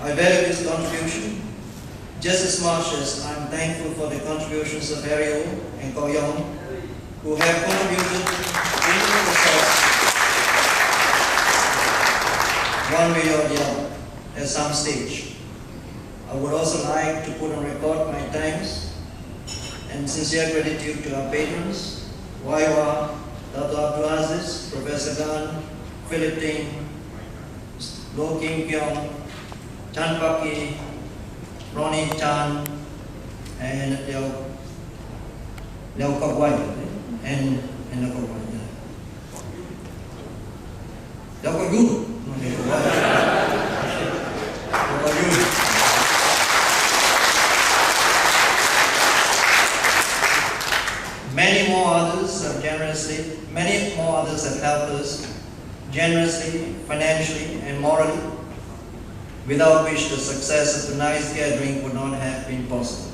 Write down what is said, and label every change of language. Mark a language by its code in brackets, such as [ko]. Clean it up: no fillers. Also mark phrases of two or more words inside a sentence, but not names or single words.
[en] I value his contribution just as much as I'm thankful for the contributions of Harry O and Ko Yong, who have contributed into the process one way or the other at some stage. I would also like to put on record my thanks and sincere gratitude to our patrons, Wai Wang, Dr. Abdul Aziz, Professor Gan, Philip Ting, Lo Kim Pyong, Chan Paki, Ronnie Chan, and Liao Kok Wai, and Liao Kok Wai. Liao Kok Yun, no Liao Kok Wai. Liao Kok Yun. Many more others have helped us generously, financially, and morally, without which the success of tonight's gathering would not have been possible.